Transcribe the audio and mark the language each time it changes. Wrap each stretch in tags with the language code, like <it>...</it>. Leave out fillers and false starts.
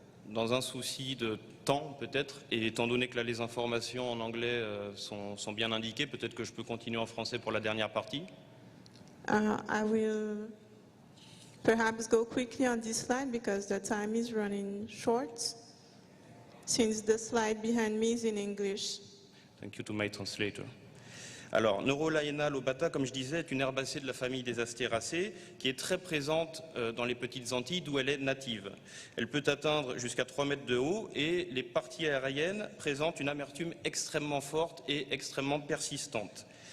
<fr>dans un souci de temps peut-être, et étant donné que là les informations en anglais sont bien indiquées, peut-être que je peux continuer en français pour la dernière partie.</fr> <en>I will perhaps go quickly on this slide because the time is running short, since the slide behind me is in English. Thank you to my translator.</en> <fr>Alors, Neurolaena lobata, comme je disais, est une herbacée de la famille des Astéracées qui est très présente dans les petites Antilles d'où elle est native. Elle peut atteindre jusqu'à 3 mètres de haut et les parties aériennes présentent une amertume extrêmement forte et extrêmement persistante.</fr>